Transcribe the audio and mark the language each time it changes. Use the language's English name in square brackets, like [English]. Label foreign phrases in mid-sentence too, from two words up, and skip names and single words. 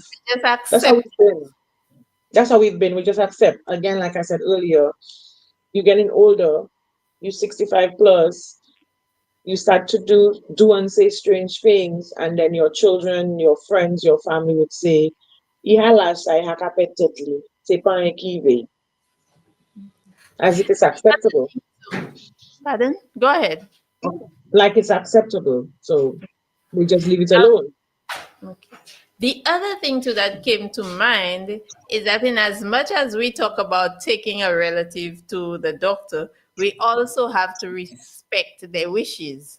[English] Just that's how accept. we've been. That's how we've been. We just accept. Again, like I said earlier, you're getting older, you're 65 plus, you start to do and say strange things, and then your children, your friends, your family would say, Ihalas ay hakapetetli, sepan ekive, as if it's acceptable. Pardon? Go ahead. Like it's acceptable. So we just leave it alone. Okay. The other thing too that came to mind is that in as much as we talk about taking a relative to the doctor, we also have to respect their wishes.